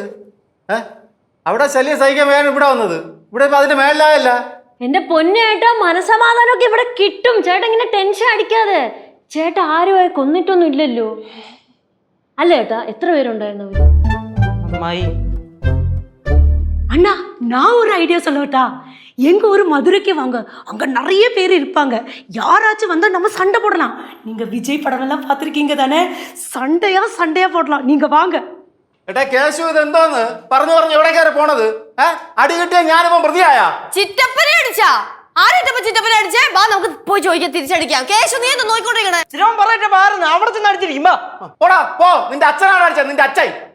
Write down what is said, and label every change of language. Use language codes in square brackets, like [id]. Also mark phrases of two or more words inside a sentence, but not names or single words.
[ml] അവിടെ ശല്യം സഹിക്കാൻ വേണം ഇവിടെ വന്നത്, ഇവിടെ ഇപ്പൊ അതിന്റെ മേലായല്ല. എന്റെ പൊന്നേട്ടാ മനസമാധാനമൊക്കെ ഇവിടെ കിട്ടും. ചേട്ടാ ഇങ്ങനെ ടെൻഷൻ അടിക്കാതെ. ചേട്ടാ ആരുമായി കൊന്നിട്ടൊന്നും ഇല്ലല്ലോ അല്ല ചേട്ടാ? എത്ര പേരുണ്ടായിരുന്നവര്? അമ്മായി [ta] அண்ணா நான் ஒரு ஐடியா சொல்லட்டா? எங்க ஒரு மதுரைக்கு வாங்க, அங்க நிறைய பேர் இருப்பாங்க. யாராச்சும் வந்தா நம்ம சண்டை போடலாம். நீங்க விஜய் படம் எல்லாம் பார்த்திருக்கீங்க தானே? சண்டையா போடலாம். நீங்க வாங்க. [ml] എടാ കേശു ഇത് എന്തോന്ന് പറഞ്ഞു പറഞ്ഞു എവിടെ കയറി പോണത്? അടി കിട്ടിയ ഞാനിപ്പം പ്രതിയായ? ചിറ്റപ്പനെ അടിച്ചാ? ആരായിട്ടപ്പോ ചിറ്റപ്പനെ അടിച്ചേ? വാ നമുക്ക് പോയി ചോദിക്കാം, തിരിച്ചടിക്കാം. കേശു നീ എന്താ നോക്കിക്കൊണ്ടിരിക്കണേ? ചിലവൻ പറയട്ടെ മാറുന്നു, അവിടെ ചെന്ന് അടിച്ചിരിക്കും. പോടാ പോ, നിന്റെ അച്ഛനാണ് അടിച്ചത്, നിന്റെ അച്ഛൻ.